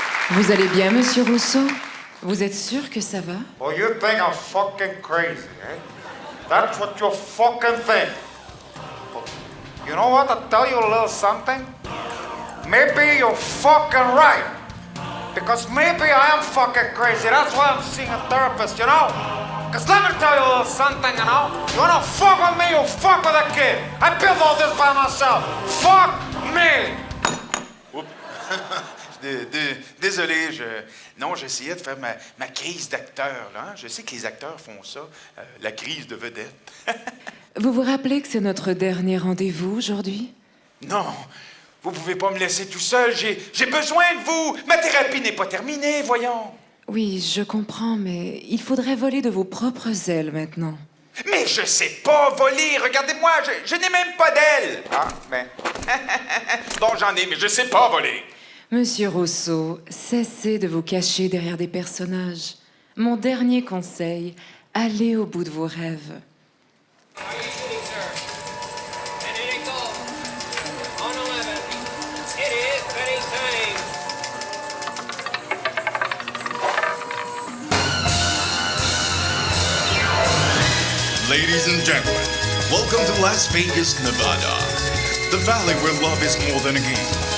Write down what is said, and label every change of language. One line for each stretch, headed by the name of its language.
French: Vous allez bien, Monsieur Rousseau? Vous êtes sûr que ça va?
English: Oh, you think I'm fucking crazy, eh? That's what you fucking think. You know what? I'll tell you a little something. Maybe you're fucking right. Because maybe I am fucking crazy. That's why I'm seeing a therapist, you know? Because let me tell you a little something, you know? You wanna fuck with me, you fuck with a kid. I built all this by myself. Fuck me!
French: Désolé, non, j'essayais de faire ma crise d'acteur, là. Je sais que les acteurs font ça, la crise de vedette. Vous vous rappelez que c'est notre dernier rendez-vous aujourd'hui? Non, vous pouvez pas me laisser tout seul, j'ai besoin de vous. Ma thérapie n'est pas terminée, voyons. Oui, je comprends, mais il faudrait voler de vos propres ailes maintenant. Mais je sais pas voler, regardez-moi, je n'ai même pas d'ailes. Ah, ben... bon, j'en ai, mais je sais pas voler. Monsieur Rousseau, cessez de vous cacher derrière des personnages. Mon dernier conseil, allez au bout de vos rêves.
English: How are you shooting, sir? And here it goes. On 11. It is Betty time. Ladies and gentlemen, welcome to Las Vegas, Nevada, the valley where love is more than a game.